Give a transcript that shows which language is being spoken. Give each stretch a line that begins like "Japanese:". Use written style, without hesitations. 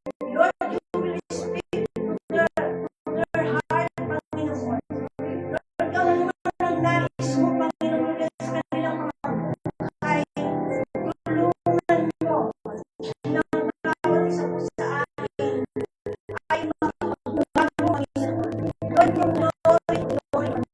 English: Lord, you will speak to their heart, Panginoon.
Filipino: Lord, kung ano man ang nais mo, Panginoon, sa kanilang mga buhay, tulungan mo na bawat isa po sa amin ay magbago, Panginoon.
English: Lord, from glory to glory.